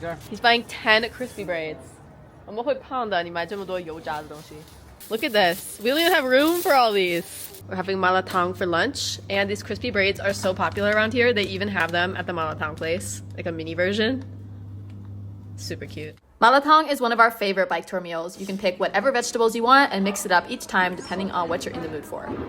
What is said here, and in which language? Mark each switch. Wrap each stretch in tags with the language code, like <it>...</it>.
<en>He's buying 10 crispy braids.</en> <zh>我们会胖的，你买这么多油炸的东西。</zh> <en>Look at this. We don't even have room for all these. We're having malatang for lunch, and these crispy braids are so popular around here. They even have them at the malatang place, like a mini version. Super cute. Malatang is one of our favorite bike tour meals. You can pick whatever vegetables you want and mix it up each time depending on what you're in the mood for.</en>